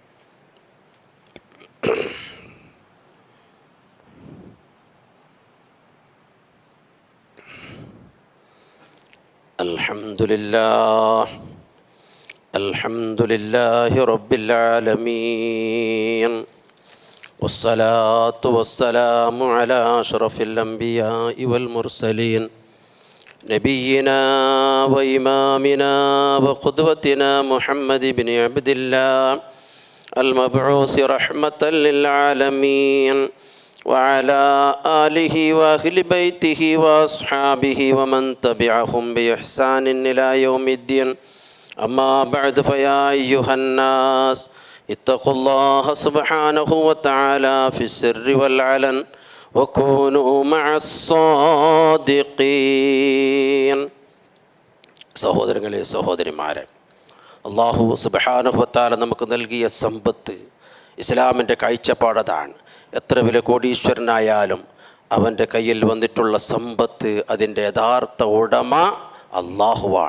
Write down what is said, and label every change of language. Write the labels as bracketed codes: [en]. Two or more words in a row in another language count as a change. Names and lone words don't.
[ar] الحمد لله الحمد لله رب العالمين والصلاة والسلام على أشرف الأنبياء والمرسلين نبينا وإمامنا وقدوتنا محمد بن عبد الله المبعوث رحمة للعالمين وعلى آله وأهل بيته وأصحابه ومن تبعهم بإحسان إلى يوم الدين. أما بعد فيا أيها الناس اتقوا الله سبحانه وتعالى في السر والعلن وكونوا مع الصادقين. [ml] സഹോദരങ്ങളെ, സഹോദരിമാരെ, [ar] الله سبحانه وتعالى [ml] നമുക്ക് നൽകിയ സമ്പത്ത് ഇസ്ലാമിൻ്റെ കാഴ്ചപ്പാടതാണ്. എത്ര വലിയ കോടീശ്വരനായാലും അവൻ്റെ കയ്യിൽ വന്നിട്ടുള്ള സമ്പത്ത് അതിൻ്റെ യഥാർത്ഥ ഉടമ അള്ളാഹുവാണ്.